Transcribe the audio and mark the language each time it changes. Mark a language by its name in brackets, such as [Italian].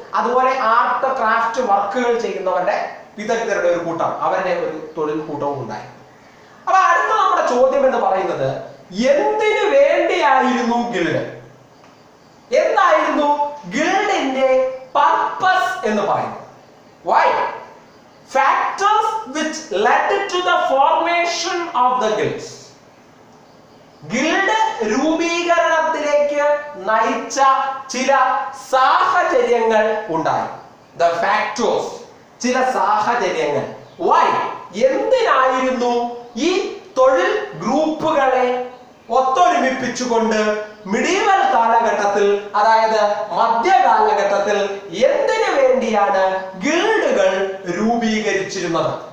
[Malayalam] അതുപോലെ art craft വർക്കുകൾ ചെയ്യുന്നവരുടെ വിദഗ്ധരുടെ ഒരു കൂട്ടം, അവരുടെ ഒരു തൊഴിൽ കൂട്ടവും ഉണ്ടായി. അപ്പൊ അടുത്ത നമ്മുടെ ചോദ്യം എന്ന് പറയുന്നത് എന്തിനു വേണ്ടിയായിരുന്നു ഗിൽഡ്? എന്തായിരുന്നു ഗിൽഡിന്റെ പർപ്പസ് എന്ന് പറയുന്നത്? [English] Why? Factors which led to the formation of the guilds. [Malayalam] Guild രൂപീകരണത്തിലേക്ക് നയിച്ച ചില സാഹചര്യങ്ങൾ ഉണ്ടായി. [English] The factors, [Malayalam] ചില സാഹചര്യങ്ങൾ. [English] Why? [Malayalam] എന്തിനായിരുന്നു ഈ തൊഴിൽ ഗ്രൂപ്പുകളെ ഒത്തൊരുമിപ്പിച്ചുകൊണ്ട് മിഡീവൽ കാലഘട്ടത്തിൽ, അതായത് മധ്യകാലഘട്ടത്തിൽ എന്തിനു വേണ്ടിയാണ് ഗിൽഡുകൾ രൂപീകരിച്ചിരുന്നത്?